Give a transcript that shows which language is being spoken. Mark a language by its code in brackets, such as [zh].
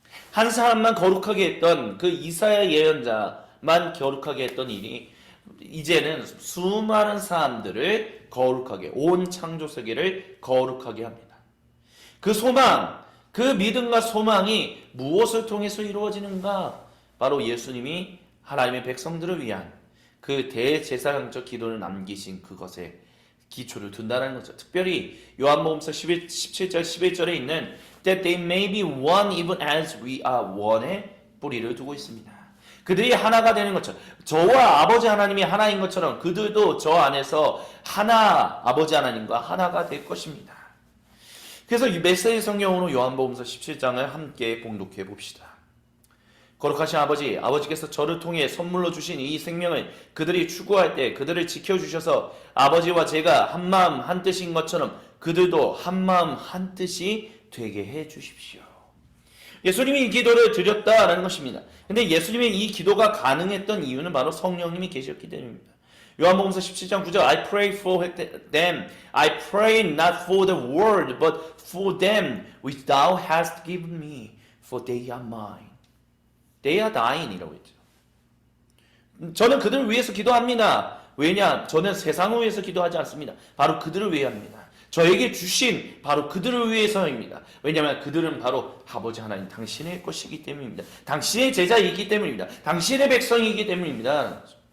[ko] 한 사람만 거룩하게 했던 그 이사야 예언자만 거룩하게 했던 일이 이제는 수많은 사람들을 거룩하게, 온 창조 세계를 거룩하게 합니다. 그 소망, 그 믿음과 소망이 무엇을 통해서 이루어지는가? 바로 예수님이 하나님의 백성들을 위한 그 대제사장적 기도를 남기신 그것에 기초를 둔다는 거죠. 특별히 요한복음서 17절 11절에 있는 [en] that they may be one even as we are one [ko] 의 뿌리를 두고 있습니다. 그들이 하나가 되는 것처럼, 저와 아버지 하나님이 하나인 것처럼 그들도 저 안에서 하나, 아버지 하나님과 하나가 될 것입니다. 그래서 이 메시지 성경으로 요한복음서 17장을 함께 봉독해 봅시다. 거룩하신 아버지, 아버지께서 저를 통해 선물로 주신 이 생명을 그들이 추구할 때 그들을 지켜주셔서 아버지와 제가 한마음 한뜻인 것처럼 그들도 한마음 한뜻이 되게 해주십시오. 예수님이 이 기도를 드렸다라는 것입니다. 근데 예수님의 이 기도가 가능했던 이유는 바로 성령님이 계셨기 때문입니다. 요한복음서 17장 9절 [en] I pray for them. I pray not for the world but for them which thou hast given me for they are mine. They are thine [ko] 이라고 했죠. 저는 그들을 위해서 기도합니다. 왜냐? 저는 세상을 위해서 기도하지 않습니다. 바로 그들을 위해 합니다. 저에게 주신 바로 그들을 위해서입니다. 왜냐하면 그들은 바로 아버지 하나님 당신의 것이기 때문입니다. 당신의 제자이기 때문입니다. 당신의 백성이기 때문입니다.